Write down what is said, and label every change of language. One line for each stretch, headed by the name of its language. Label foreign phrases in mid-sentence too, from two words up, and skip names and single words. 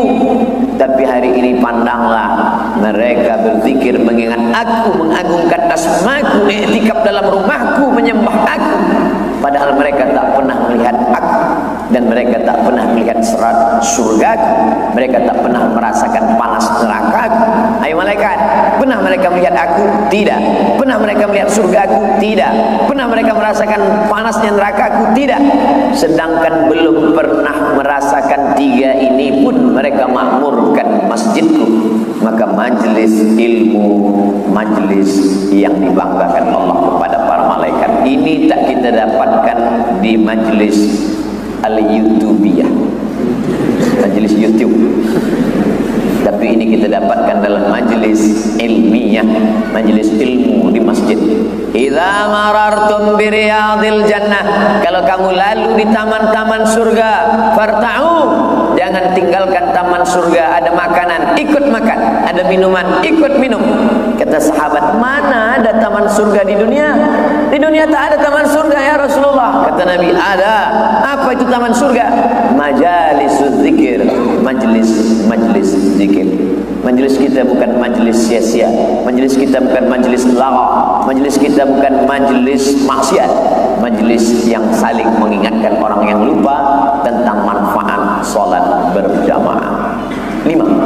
Malay: Tapi hari ini pandanglah, mereka berzikir mengingat aku, mengagungkan asmaku, i'tikaf dalam rumahku, menyembah aku, padahal mereka tak pernah melihat aku, dan mereka tak pernah melihat serat surgaku, mereka tak pernah merasakan panas nerakaku. Hai malaikat, pernah mereka melihat aku? Tidak. Pernah mereka melihat surgaku? Tidak. Pernah mereka merasakan panasnya nerakaku? Tidak. Sedangkan belum pernah merasakan 3 ini pun mereka makmurkan masjidku. Maka majlis ilmu, majlis yang dibanggakan Allah kepada para malaikat ini tak kita dapatkan di majlis al-YouTubiyah, majlis YouTube. Tapi ini kita dapatkan dalam majlis ilmiah, majlis ilmu di masjid.
Arabic: إذا مررتم برياض الجنة,
Malay: kalau kamu lalu di taman-taman surga, farta'u, jangan tinggalkan taman surga. Ada makanan, ikut makan. Ada minuman, ikut minum. Kata sahabat, mana ada taman surga di dunia? Di dunia tak ada taman surga
Arabic: يا رسول الله.
Malay: Kata Nabi, ada. Apa itu taman surga?
Arabic: مجالس الذكر,
Malay: majlis zikir. Majlis kita bukan majlis sia-sia. Majlis kita bukan majlis lagha. Majlis kita bukan majlis maksiat. Majlis yang saling mengingatkan orang yang lupa tentang manfaat salat berjamaah. 5.